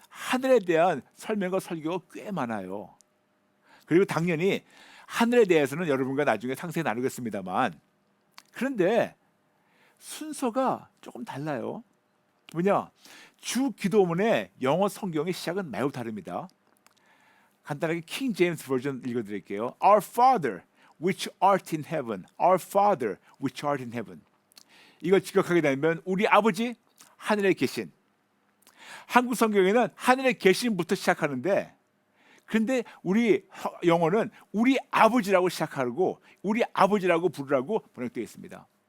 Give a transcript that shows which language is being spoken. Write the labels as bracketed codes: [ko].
[ko] 하늘에 대한 설명과 설교가 꽤 많아요. 그리고 당연히 하늘에 대해서는 여러분과 나중에 상세히 나누겠습니다만 그런데 순서가 조금 달라요. 뭐냐? 주 기도문의 영어 성경의 시작은 매우 다릅니다. 간단하게 킹 제임스 버전 읽어드릴게요. [en] Our Father, which art in heaven. Our Father, which art in heaven. [ko] 이걸 직역하게 되면 우리 아버지 하늘에 계신. 한국 성경에는 하늘에 계신부터 시작하는데 그런데 우리 영어는 우리 아버지라고 시작하고 우리 아버지라고 부르라고 번역되어 있습니다.